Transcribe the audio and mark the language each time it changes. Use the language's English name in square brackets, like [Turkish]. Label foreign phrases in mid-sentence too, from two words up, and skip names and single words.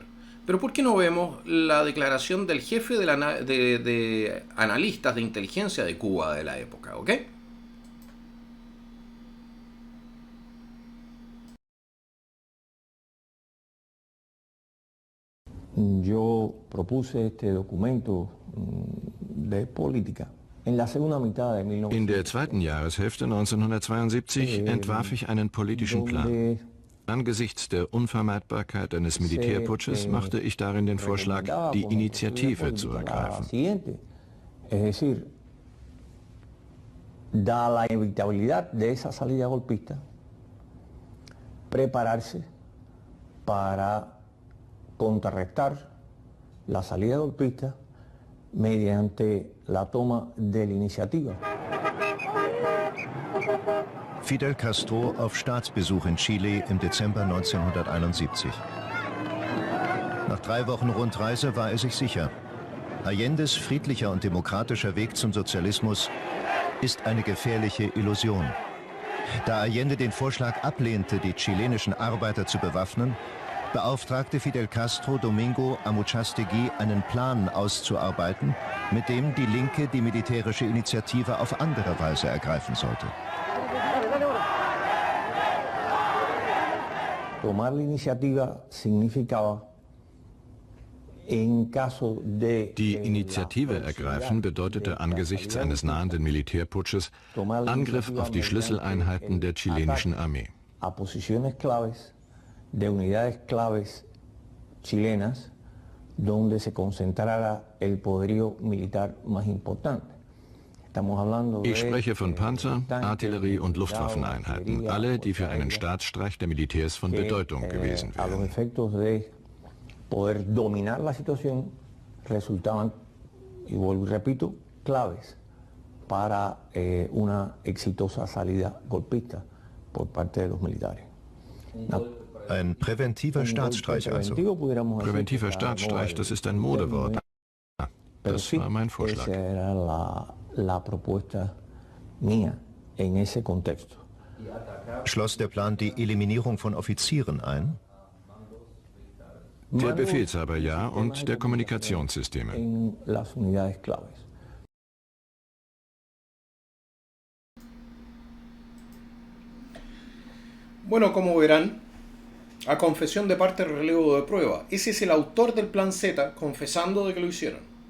[Spanish] Pero ¿por qué no vemos la declaración del jefe de analistas de inteligencia de Cuba de la época? ¿Ok? Yo propuse este documento de política en la segunda mitad de 1970. [German] In der zweiten Jahreshälfte 1972 entwarf ich einen politischen Plan. Angesichts der Unvermeidbarkeit eines Militärputsches machte ich darin den Vorschlag, die Initiative zu ergreifen. [Spanish] Es decir, dada la inevitabilidad de esa salida golpista, prepararse para contrarrestar la salida golpista mediante la toma de la iniciativa. [German] Fidel Castro auf Staatsbesuch in Chile im Dezember 1971. Nach 3 Wochen Rundreise war er sich sicher, Allendes friedlicher und demokratischer Weg zum Sozialismus ist eine gefährliche Illusion. Da Allende den Vorschlag ablehnte, die chilenischen Arbeiter zu bewaffnen, beauftragte Fidel Castro Domingo Amuchastegui, einen Plan auszuarbeiten, mit dem die Linke die militärische Initiative auf andere Weise ergreifen sollte. [Spanish] Tomar la iniciativa significaba, [German] Die Initiative ergreifen bedeutete angesichts eines nahenden Militärputsches Angriff auf die Schlüsseleinheiten der chilenischen Armee. [Spanish] A posiciones claves de unidades claves chilenas donde se concentrara el poderío militar más importante. [German] Ich spreche von Panzer-, Artillerie- und Luftwaffeneinheiten, alle, die für einen Staatsstreich der Militärs von Bedeutung gewesen wären. [Spanish] Poder dominar la situación resultaban, y vuelvo y repito, claves para una exitosa salida golpista por parte de los militares. [German] Ein präventiver Staatsstreich also. Präventiver Staatsstreich, das ist ein Modewort. Das war mein Vorschlag. [Spanish] Esa era la propuesta mía en ese contexto. [German] Schloss der Plan die Eliminierung von Offizieren ein? Der Befehlshaber ja und der Kommunikationssysteme. [Spanish] En las unidades claves. Bueno, como verán, a confesión de parte del relevo de prueba, ese es el autor del Plan Z confesando de que lo hicieron.